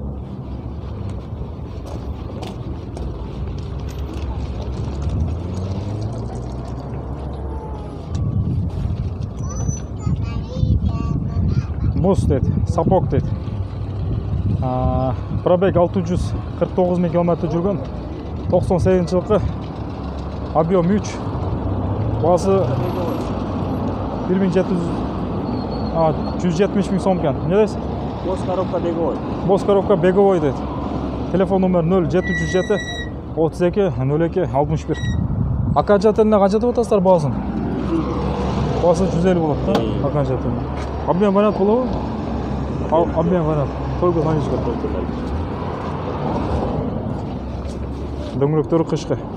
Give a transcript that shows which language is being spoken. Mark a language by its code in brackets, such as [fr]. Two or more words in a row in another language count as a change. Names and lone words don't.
[ky] Бос дейт, сапок дейт. Пробег 649 миң километр жүргөн. 98 жылкы. Объем 3. Басы 170 миң сом экен. Эмне дейсиз? [ru] Бос коробка беговой. [ky] Бос [ru] коробка беговой [ky] дейт. Телефон номер 0707 32 02 61. Окончательно канча деп атасыздар баасын? Басы 150 болот да, окончательно. [ru] Обмен вариант болобу? Обмен вариант. Только наличка. [ky] Дөңгөлөктөрү кышкы.